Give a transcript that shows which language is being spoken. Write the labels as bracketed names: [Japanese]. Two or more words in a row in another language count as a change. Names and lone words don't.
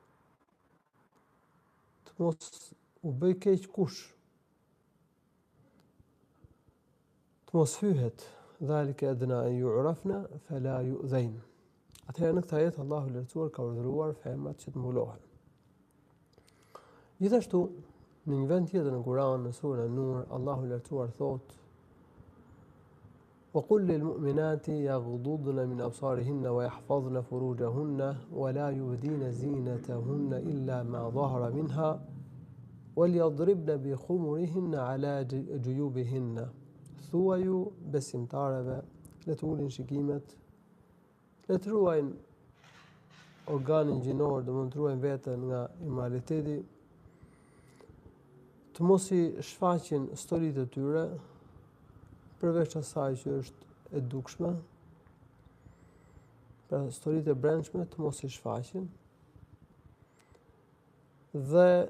[Albanian] të mos u bëj keq kush, të mos hyhet, [Arabic] ذلك أدنى أن يعرفن فلا يؤذين. [Albanian] Atëherë në këtë ajet Allahu i Lartësuar ka urdhëruar femrat që të mbulohen. Gjithashtu, në një vend tjetër në Kur'an, në surën An-Nur, Allahu i Lartësuar thotë: [Arabic] وَقُلْ لِلْمُؤْمِنَاتِ يَغْضُضْنَ مِنْ أَبْصَارِهِنَّ وَيَحْفَظْنَ فُرُوجَهُنَّ وَلَا يُبْدِينَ زِينَتَهُنَّ إِلَّا مَا ظَهَرَ مِنْهَا وَلْيَضْرِبْنَ بِخُمُرِهِنَّ عَلَى جُيُوبِهِنَّ. [Albanian] Thuaju besimtareve, le të ulin shikimet, le të ruajnë organin gjinor, do të ruajnë veten nga immoraliteti, të mos i shfaqin stolitë e tyre, përveç asaj që është e dukshme, pra stolitë e brendshme të mos i shfaqin, dhe